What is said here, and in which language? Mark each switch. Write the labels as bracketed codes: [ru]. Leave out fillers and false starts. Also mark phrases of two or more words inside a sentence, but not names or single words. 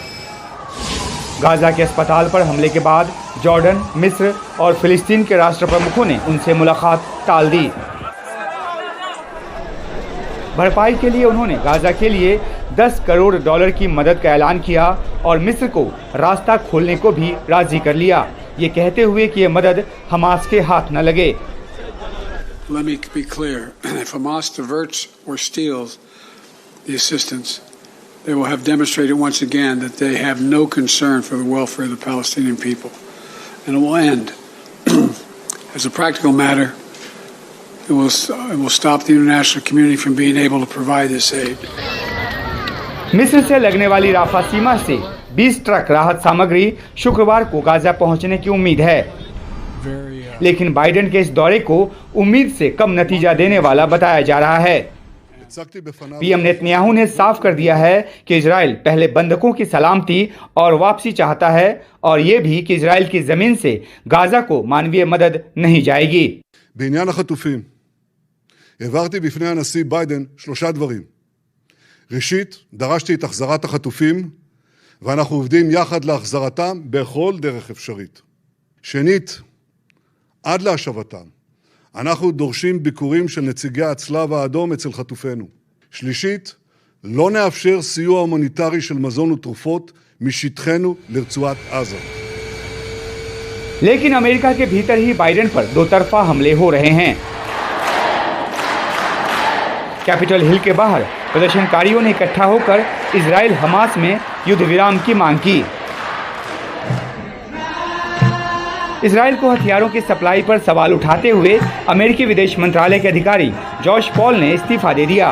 [hi] गाजा के अस्पताल पर हमले के बाद जॉर्डन, मिस्र और फिलिस्तीन के राष्ट्र प्रमुखों ने उनसे मुलाकात टाल दी। भरपाई के लिए उन्होंने गाजा के लिए $10 करोड़ की मदद का ऐलान किया और मिस्र को रास्ता खोलने को भी राजी कर लिया, ये कहते हुए कि ये मदद हमास के हाथ न लगे। [en] Let me be clear. If Hamas diverts or steals the assistance, they will have demonstrated once again that they have no concern for the welfare of the Palestinian people. And it will end. As a practical matter, it will stop the international community from being able to provide this aid. [hi] मिस्र से लगने वाली राफा सीमा से 20 ट्रक राहत सामग्री शुक्रवार को गाजा पहुंचने की उम्मीद है, लेकिन बाइडेन के इस दौरे को उम्मीद से कम नतीजा देने वाला बताया जा रहा है। पीएम नेतन्याहू ने साफ कर दिया है कि इजराइल पहले बंधकों की सलामती और वापसी चाहता है और ये भी कि इजराइल की जमीन से गाजा को मानवीय मदद नहीं जाएगी। [he] בעניין החטופים העברתי בפני הנשיא ביידן 3 דברים. ראשית, דרשתי את החזרת החטופים ואנחנו עובדים יחד להחזרתם בכל דרך אפשרית. שנית, עד להשבתם אנחנו דורשים ביקורים של נציגי הצלב האדום אצל חטופינו. שלישית, לא נאפשר סיוע הומניטרי של מזון ותרופות משטחנו לרצועת עזה. [hi] लेकिन अमेरिका के भीतर ही बाइडेन पर दो तरफा हमले हो रहे हैं। कैपिटल हिल के बाहर प्रदर्शनकारियों ने इकट्ठा होकर इजराइल हमास में युद्ध विराम की मांग की। इजराइल को हथियारों की सप्लाई पर सवाल उठाते हुए अमेरिकी विदेश मंत्रालय के अधिकारी जॉश पॉल ने इस्तीफा दे दिया।